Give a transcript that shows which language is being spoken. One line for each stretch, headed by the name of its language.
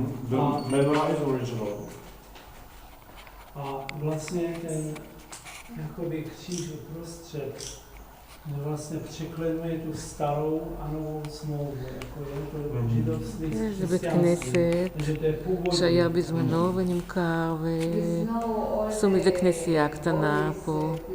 English: The menorah is original.
Czech: a vlastně ten jakoby kříž uprostřed vlastně překlenuje tu starou a novou smlouvu, jako je to židovství
Hebrew: זה בית כנסת
Czech: takže to je původní.
Hebrew: שהיה בזמנו ונמכר ועשו מזה כנסייה קטנה פה.